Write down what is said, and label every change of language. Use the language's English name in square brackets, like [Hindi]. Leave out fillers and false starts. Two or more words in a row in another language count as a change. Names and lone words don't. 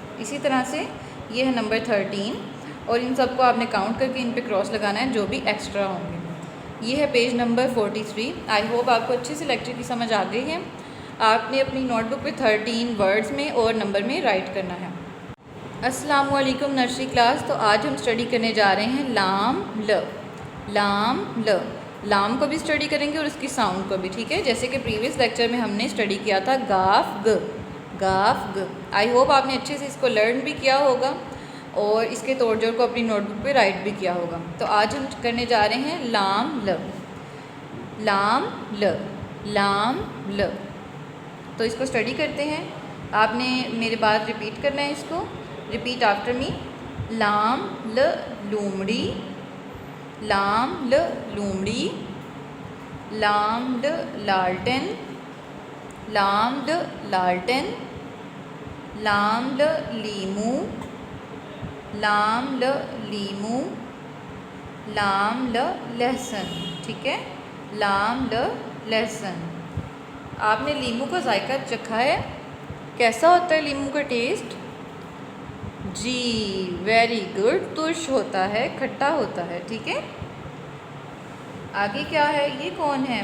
[Urdu] اسی طرح سے یہ ہے نمبر 13, اور ان سب کو آپ نے کاؤنٹ کر کے ان پہ کراس لگانا ہے جو بھی ایکسٹرا ہوں گے. یہ ہے پیج نمبر 43. [English] I hope [Urdu] آپ کو اچھے سے لیکچر کی سمجھ آ گئی ہے. آپ نے اپنی نوٹ بک پہ 13 ورڈز میں اور نمبر میں رائٹ کرنا ہے. السلام علیکم نرسری کلاس. تو آج ہم اسٹڈی کرنے جا رہے ہیں لام ل. لام ل, لام کو بھی اسٹڈی کریں گے اور اس کی ساؤنڈ کو بھی, ٹھیک ہے. جیسے کہ پریویس لیکچر میں ہم نے اسٹڈی کیا تھا گاف گ, گاف گ. [English] I hope [Urdu] آپ نے اچھے سے اس کو لرن بھی کیا ہوگا اور اس کے توڑ جوڑ کو اپنی نوٹ بک پہ رائٹ بھی کیا ہوگا. تو آج ہم کرنے جا رہے ہیں لام ل. لام ل, لام ل. تو اس کو اسٹڈی کرتے ہیں. آپ نے میرے بات ریپیٹ کرنا ہے, اس کو [English] repeat after me. [Urdu] لام ل لومڑی, لام ل لومڑی. لام ل لالٹن, لام ل لالٹن. لام ل لیمو, لام ل لیمو. لام ل لہسن, ٹھیک ہے, لام ل لہسن. آپ نے لیمو کا ذائقہ چکھا ہے, کیسا ہوتا ہے لیمو کا ٹیسٹ؟ جی [English] very good, [Urdu] ترش ہوتا ہے, کھٹا ہوتا ہے, ٹھیک ہے. آگے کیا ہے, یہ کون ہے؟